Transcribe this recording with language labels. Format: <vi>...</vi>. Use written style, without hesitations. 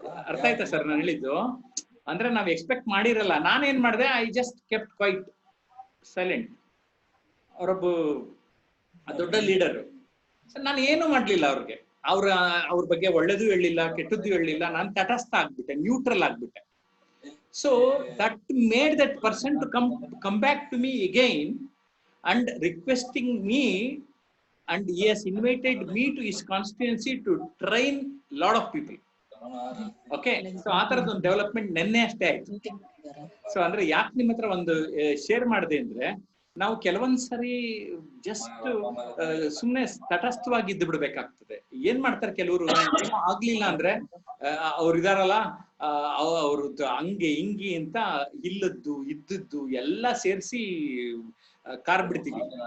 <kn>ಅರ್ಥ ಆಯ್ತಾ ಸರ್ ನಾನು ಹೇಳಿದ್ದು? ಅಂದ್ರೆ ನಾವ್ ಎಕ್ಸ್ಪೆಕ್ಟ್ ಮಾಡಿರಲ್ಲ. ನಾನೇನ್ ಮಾಡಿದೆ,</kn> <en>I just kept quite silent.</en> <kn>ಅವರೊಬ್ಬ ದೊಡ್ಡ ಲೀಡರ್, ನಾನು ಏನು ಮಾಡ್ಲಿಲ್ಲ ಅವ್ರಿಗೆ. ಅವ್ರ ಬಗ್ಗೆ ಒಳ್ಳೇದು ಹೇಳಿಲ್ಲ, ಕೆಟ್ಟದ್ದು ಹೇಳಿಲ್ಲ, ನಾನು ತಟಸ್ಥ ಆಗ್ಬಿಟ್ಟೆ, ನ್ಯೂಟ್ರಲ್ ಆಗ್ಬಿಟ್ಟೆ.</kn> <en>So that made that person to come back to me again and requesting me, and he has invited me to his constituency to train lot of people.</en> <kn>Okay, so ಆ ತರದ ಒಂದು ಡೆವಲಪ್ಮೆಂಟ್ ನೆನ್ನೆ ಅಷ್ಟೇ ಆಯ್ತು. So ಅಂದ್ರೆ ಯಾಕೆ ನಿಮ್ಮ ಹತ್ರ ಒಂದು ಶೇರ್ ಮಾಡಿದೆ ಅಂದ್ರೆ, ನಾವು ಕೆಲವೊಂದ್ಸರಿ ಜಸ್ಟ್ ಸುಮ್ನೆ ತಟಸ್ಥವಾಗಿ ಇದ್ದು ಬಿಡ್ಬೇಕಾಗ್ತದೆ. ಏನ್ ಮಾಡ್ತಾರೆ ಕೆಲವರು, ಏನೋ ಆಗ್ಲಿಲ್ಲ ಅಂದ್ರೆ ಅವ್ರು ಇದಾರಲ್ಲ, ಅವ್ರದ್ದು ಹಂಗೆ ಹಿಂಗೆ ಅಂತ ಇಲ್ಲದ್ದು ಇದ್ದದ್ದು ಎಲ್ಲ ಸೇರಿಸಿ ಕಾರ್ ಬಿಡ್ತೀವಿ.</kn>